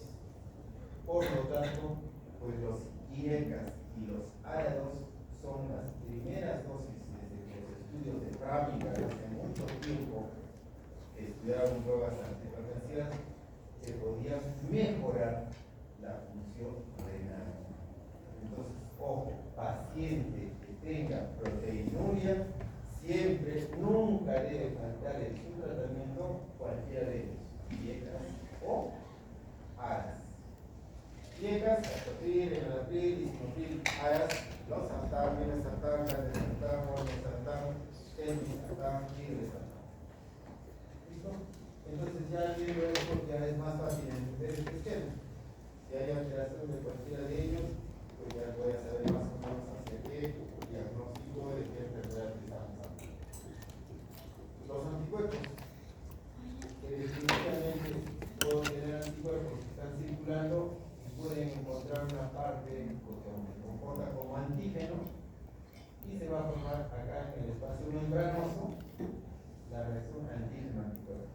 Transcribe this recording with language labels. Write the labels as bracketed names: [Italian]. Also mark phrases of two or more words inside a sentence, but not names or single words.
[Spanish] Por lo tanto, pues los IECAS y los árados son las primeras dosis desde los estudios de Framingham hace mucho tiempo que estudiaron drogas antihipertensivas que podían mejorar la función renal. Entonces, ojo, paciente que tenga proteinuria, siempre, nunca debe faltar en su tratamiento cualquiera de ellos, IECAS o ARAS. IECAS, atotril, enalapril, lisinopril, ARAS, losartán, mirosartán, candesartán, ormesartán, telmisartán y resartán. ¿Listo? Entonces ya viendo esto ya es más fácil entender este esquema. Si hay alteración de cualquiera de ellos, pues ya voy a saber más o menos hacia qué diagnóstico de qué enfermedad estamos hablando. Los anticuerpos, que definitivamente puedo tener anticuerpos que están circulando y pueden encontrar una parte que se comporta como antígeno y se va a formar acá en el espacio membranoso la reacción antígeno-anticuerpo.